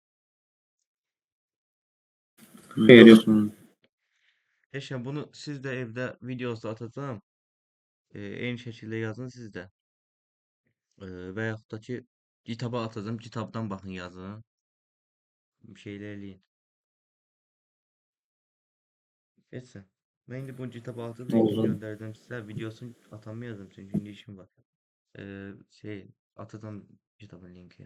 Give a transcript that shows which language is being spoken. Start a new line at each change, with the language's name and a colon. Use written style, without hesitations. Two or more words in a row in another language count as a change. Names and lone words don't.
Azerbaijani: Xeyr, yox. Heç yəni bunu siz də evdə videosu atacağam. Eyni şəkildə yazın siz də. Və yaxud da ki, GitHub-a atacağam, GitHub-dan baxın yazın. Bir şeylər eləyin. Neyse.
Turkish: Ben indi bunu GitHub'a atıp linkini
Azerbaijani: Oldu.
Turkish: gönderdim size.
Azerbaijani: Videosunu atamayacağım çünkü indi işim var. Atacağım GitHub'ın linki.